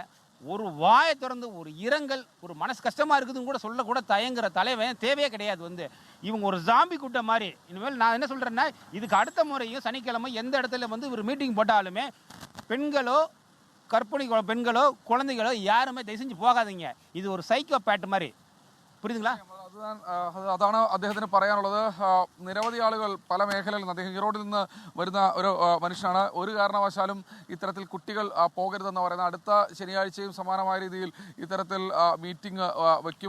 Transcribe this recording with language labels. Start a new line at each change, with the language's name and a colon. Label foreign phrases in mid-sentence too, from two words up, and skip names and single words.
Tamil: ஒரு வாயை திறந்து ஒரு இரங்கல், ஒரு மனசு கஷ்டமாக இருக்குதுன்னு கூட சொல்லக்கூட தயங்குற தலைவன் தேவையே கிடையாது. வந்து இவங்க ஒரு ஜாம்பி கூட்டம் மாதிரி. இனிமேல் நான் என்ன சொல்கிறேன்னா, இதுக்கு அடுத்த முறையும் சனிக்கிழமை எந்த இடத்துல வந்து ஒரு மீட்டிங் போட்டாலுமே பெண்களோ, கர்ப்பிணி பெண்களோ, குழந்தைகளோ யாருமே தயவு செஞ்சு போகாதீங்க. இது ஒரு
English: psycho path
Tamil: மாதிரி. പുരിയുന്നുங்களா?
Malayalam: അതാണ് അദ്ദേഹത്തിന് പറയാനുള്ളത്. നിരവധി ആളുകൾ പല മേഖലകളിൽ അദ്ദേഹം ഈറോഡിൽ നിന്ന് വരുന്ന ഒരു മനുഷ്യനാണ്. ഒരു കാരണവശാലും ഇത്തരത്തിൽ കുട്ടികൾ പോകരുതെന്ന് പറയുന്നത്. അടുത്ത ശനിയാഴ്ചയും സമാനമായ രീതിയിൽ ഇത്തരത്തിൽ മീറ്റിംഗ് വയ്ക്കും.